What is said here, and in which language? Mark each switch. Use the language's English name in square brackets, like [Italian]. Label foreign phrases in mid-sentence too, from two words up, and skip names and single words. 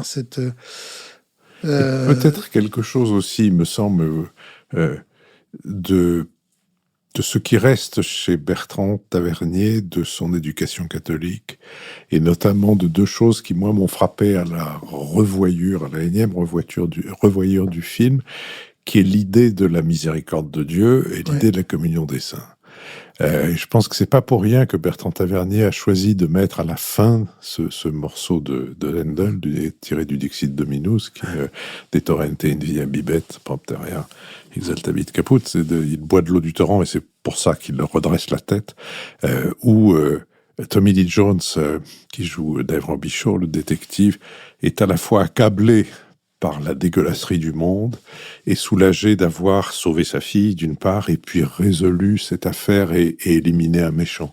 [French] peut-être quelque chose aussi, me semble, de ce qui reste chez Bertrand Tavernier, de son éducation catholique, et notamment de 2 choses qui, moi, m'ont frappé à la revoyure, à la énième revoyure du film, qui est l'idée de la miséricorde de Dieu et l'idée de la communion des saints. Je pense que c'est pas pour rien que Bertrand Tavernier a choisi de mettre à la fin ce morceau de Handel tiré du Dixit Dominus, qui est des [Latin] torrente in via bibet propterea exaltabit caput. [French] Il boit de l'eau du torrent et c'est pour ça qu'il redresse la tête. Où Tommy Lee Jones, qui joue Dave Robichaud, le détective, est à la fois accablé par la dégueulasserie du monde, et soulagé d'avoir sauvé sa fille, d'une part, et puis résolu cette affaire et éliminé un méchant.